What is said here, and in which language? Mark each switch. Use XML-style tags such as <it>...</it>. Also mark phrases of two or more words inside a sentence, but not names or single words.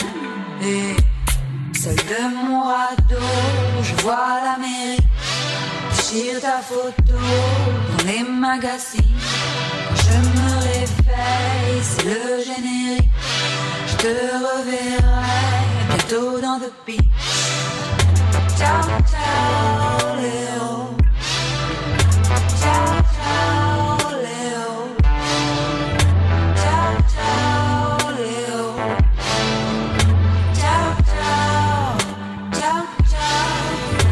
<fr>Et seul de mon radeau, je vois l'Amérique. Déchire ta photo dans les magazines. Quand je me réveille, c'est le générique. Je te reverrai bientôt dans The Beach.</fr> <it>Ciao, ciao, Léo. Ciao, ciao, Léo. Ciao, ciao, Léo. Ciao, ciao, ciao, ciao.</it>